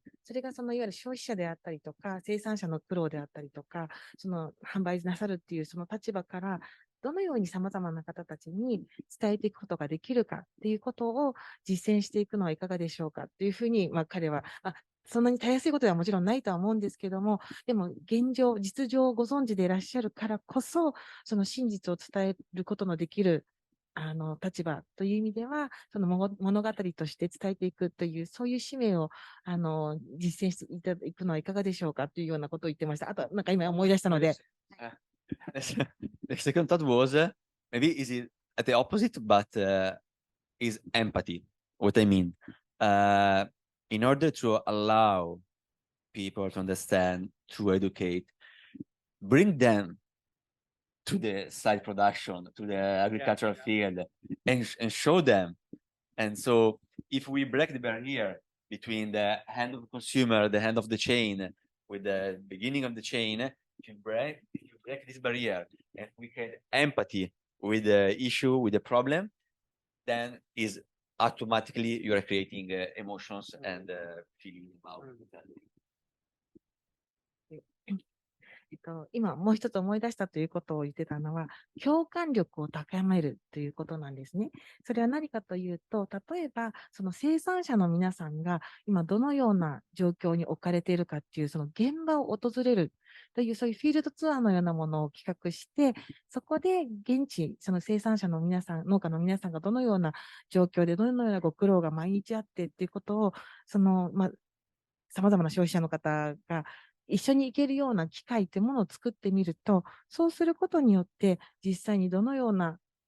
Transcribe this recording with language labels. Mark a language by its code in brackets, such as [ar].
[ja] それがそのいわゆる消費者であったりとか、生産者の苦労であったりとか、その販売なさるっていうその立場から、どのように様々な方たちに伝えていくことができるかっていうことを実践していくのはいかがでしょうかっていうふうに、彼は、そんなにたやすいことではもちろんないとは思うんですけども、でも現状、実情をご存知でいらっしゃるからこそ、その真実を伝えることのできる立場という意味では、その物語として伝えていくという、そういう使命を実践していただくのはいかがでしょうかというようなことを言ってました。あと、なんか今思い出したので。 [en] The second thought was, maybe is it at the opposite, but is empathy. What I mean, in order to allow people to understand, to educate, bring them to the side production, to the agricultural field, and show them. And so if we break the barrier between the hand of the consumer, the hand of the chain, with the beginning of the chain, if you break this barrier and we create empathy with the issue, with the problem, then is automatically you are creating emotions and feeling about it. [ja] 今もう一つ思い出したということを言ってたのは、共感力を高めるということなんですね。それは何かというと、例えばその生産者の皆さんが今どのような状況に置かれているかっていう、その現場を訪れるという、そういうフィールドツアーのようなものを企画して、そこで現地、その生産者の皆さん、農家の皆さんがどのような状況で、どのようなご苦労が毎日あってっていうことを、様々な消費者の方が一緒に行けるような機会というものを作ってみると、そうすることによって、実際にどのような